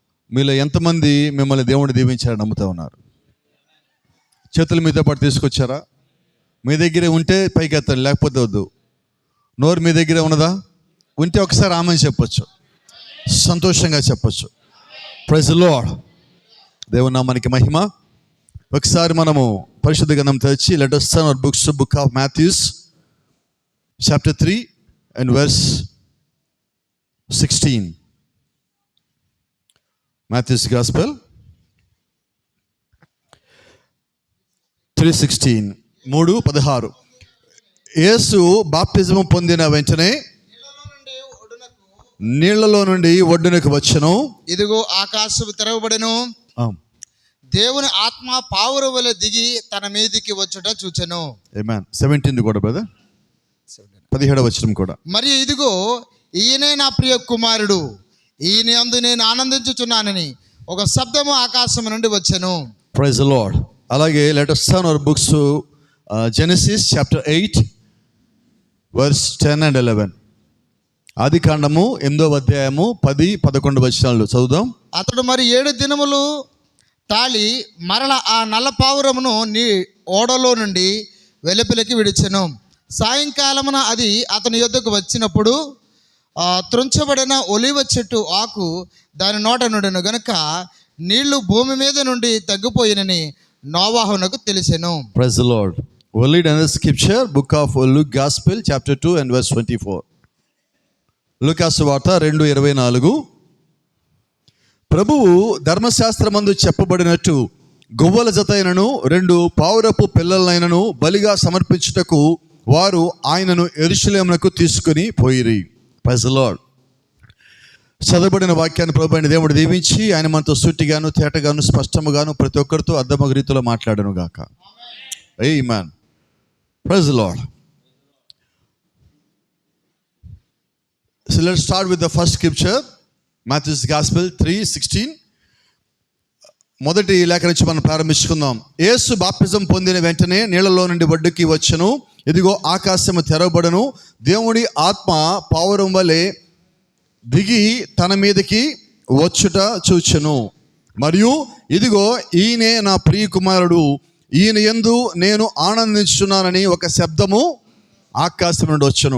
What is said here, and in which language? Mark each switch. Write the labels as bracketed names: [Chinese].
[Telugu] మీలో ఎంతమంది మిమ్మల్ని దేవుడు దీవించాడని నమ్ముతూ ఉన్నారు? చేతులు మీతో పాటు తీసుకొచ్చారా? మీ దగ్గరే ఉంటే పైకి ఎత్తండి, లేకపోతే వద్దు. నోరు మీ దగ్గరే ఉన్నదా? ఉంటే ఒకసారి ఆమె చెప్పొచ్చు, సంతోషంగా చెప్పొచ్చు. [English] Praise the Lord. [Telugu] దేవుని నామానికి మహిమ. ఒకసారి మనము పరిశుద్ధ గ్రంథం తెచ్చి [English] Let us turn our books to book of Matthew chapter 3 and verse 16. Matthew's Gospel 3:16. 3:16. [Telugu] యేసు బాప్తిజము పొందిన వెంటనే నీళ్లలో నుండి ఒడ్డునకు వచ్చెను. ఇదిగో ఆకాశము తెరవబడెను. దేవుని ఆత్మ పావురం వలె దిగి తన మీదికి వచ్చుట చూచెను. ఆమేన్. 17 కూడా బ్రదర్, 17వ వచనం కూడా. మరియు ఇదిగో ఈయనే నా ప్రియ కుమారుడు, ఈయన యందు నేను ఆనందించుచున్నానని ఒక శబ్దము ఆకాశం నుండి వచ్చెను. [English] Praise the Lord. అలాగే let us turn our books to Genesis chapter 8 verse 10 and 11. [Telugu] ఆది కాండము 8వ అధ్యాయము 10-11 వచనాలు చదువుదాం. అతడు మరి 7 దినములు తాళి మరల ఆ నల్ల పావురమును ఓడలో నుండి వెలుపలికి విడిచెను. సాయంకాలమున అది అతని యొద్దకు వచ్చినప్పుడు త్రుంచబడిన ఒలివ చెట్టు ఆకు దాని నోట నుండెను గనుక నీళ్లు భూమి మీద నుండి తగ్గిపోయినని నోవాహునకు తెలిసెను. [English] Praise the Lord. We'll read another scripture, book of Luke Gospel chapter 2 and verse 24. [Telugu] లూకాసు వార్త 2:24. ప్రభువు ధర్మశాస్త్రమందు చెప్పబడినట్టు గువ్వల జతైనను 2 పావురపు పిల్లలైనను బలిగా సమర్పించుటకు వారు ఆయనను యెరూషలేమునకు తీసుకుని పోయిరి. [English] Praise the Lord. [Telugu] చదవబడిన వాక్యాన్ని ప్రభు అయిన దేవుడు దీవించి ఆయన మనతో సూటిగాను తేటగాను స్పష్టముగాను ప్రతి ఒక్కరితో అర్థమగు రీతిలో మాట్లాడను గాక. [English] ఆమేన్. Praise the Lord. So let's start with the first scripture, Matthew's Gospel 3:16. [Telugu] మొదటి లేఖ నుంచి మనం ప్రారంభించుకుందాం. యేసు బాప్తిజం పొందిన వెంటనే నీళ్లలో నుండి ఒడ్డుకి వచ్చెను. ఇదిగో ఆకాశము తెరవబడెను. దేవుడి ఆత్మ పావురం వలె దిగి తన మీదకి వచ్చుట చూచెను. మరియు ఇదిగో ఈయనే నా ప్రియ కుమారుడు, ఈయన యందు నేను ఆనందించుచున్నానని ఒక శబ్దము ఆకాశం నుండి వచ్చెను.